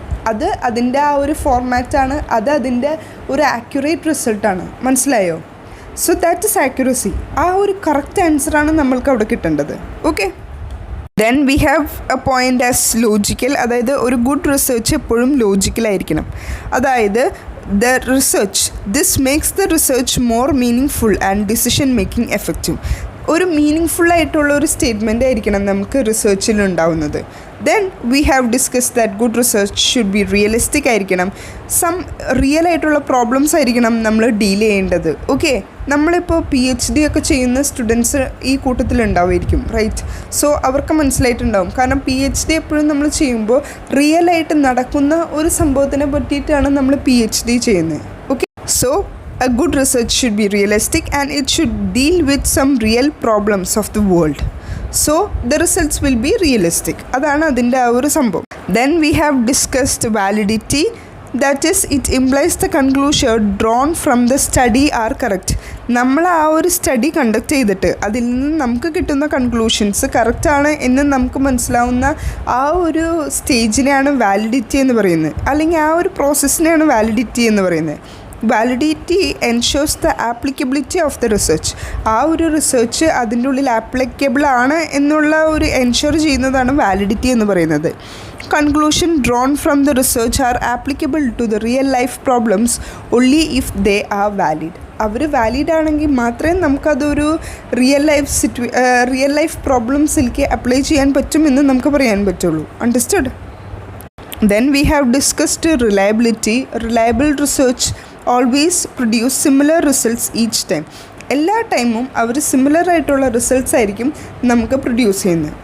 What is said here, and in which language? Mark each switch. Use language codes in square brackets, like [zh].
[ml] അത് അതിൻ്റെ ആ ഒരു ഫോർമാറ്റാണ്, അത് അതിൻ്റെ ഒരു ആക്യുറേറ്റ് റിസൾട്ടാണ്. മനസ്സിലായോ? [en] So that is accuracy. [ml] ആ ഒരു കറക്റ്റ് ആൻസറാണ് നമ്മൾക്ക് അവിടെ കിട്ടേണ്ടത്. [en] Okay, then we have a point as logical. [ml] അതായത് ഒരു ഗുഡ് റിസർച്ച് എപ്പോഴും ലോജിക്കലായിരിക്കണം. [en] അതായത് the research, this makes the research more meaningful and decision making effective. [ml] ഒരു മീനിങ് ആയിട്ടുള്ള ഒരു സ്റ്റേറ്റ്മെൻ്റ് ആയിരിക്കണം നമുക്ക് റിസർച്ചിൽ ഉണ്ടാവുന്നത്. [en] Then we have discuss that good research should be realistic ആയിരിക്കണം. [ml] സം റിയൽ ആയിട്ടുള്ള പ്രോബ്ലംസ് ആയിരിക്കണം നമ്മൾ ഡീൽ ചെയ്യേണ്ടത്. ഓക്കെ, നമ്മളിപ്പോൾ PhD ഒക്കെ ചെയ്യുന്ന സ്റ്റുഡൻസ് ഈ കൂട്ടത്തിലുണ്ടാവുമായിരിക്കും, റൈറ്റ്? സോ അവർക്ക് മനസ്സിലായിട്ടുണ്ടാവും. കാരണം PhD എപ്പോഴും നമ്മൾ ചെയ്യുമ്പോൾ റിയലായിട്ട് നടക്കുന്ന ഒരു സംഭവത്തിനെ പറ്റിയിട്ടാണ് നമ്മൾ PhD ചെയ്യുന്നത്. [en] Okay, so a good research should be realistic and it should deal with some real problems of the world. So the results will be realistic. [ml] അതാണ് അതിൻ്റെ ആ ഒരു സംഭവം. [en] Then we have discussed validity. That is, it implies the conclusion drawn from the study are correct. [ml] നമ്മൾ ആ ഒരു study conduct ചെയ്തിട്ട് അതിൽ നിന്ന് നമുക്ക് കിട്ടുന്ന കൺക്ലൂഷൻസ് കറക്റ്റാണ് എന്ന് നമുക്ക് മനസ്സിലാവുന്ന ആ ഒരു സ്റ്റേജിനെയാണ് വാലിഡിറ്റി എന്ന് പറയുന്നത്, അല്ലെങ്കിൽ ആ ഒരു പ്രോസസ്സിനെയാണ് വാലിഡിറ്റി എന്ന് പറയുന്നത്. [en] Validity ensures the applicability of the research. [ml] ആ ഒരു റിസർച്ച് അതിൻ്റെ ഉള്ളിൽ ആപ്ലിക്കബിൾ ആണ് എന്നുള്ള ഒരു എൻഷുർ ചെയ്യുന്നതാണ് വാലിഡിറ്റി എന്ന് പറയുന്നത്. [en] Conclusion drawn from the research are applicable to the real life problems only if they are valid. [ml] Our valid ആണെങ്കിൽ മാത്രമേ നമുക്കതൊരു റിയൽ ലൈഫ് പ്രോബ്ലംസിലേക്ക് അപ്ലൈ ചെയ്യാൻ പറ്റുമെന്ന് നമുക്ക് പറയാൻ പറ്റുള്ളൂ. [en] Understood? Then we have discussed reliability. Reliable research always produce similar results each time. [ml] എല്ലാ ടൈമും അവർ സിമിലർ ആയിട്ടുള്ള റിസൾട്ട്സ് ആയിരിക്കും നമുക്ക് പ്രൊഡ്യൂസ് ചെയ്യുന്നത്.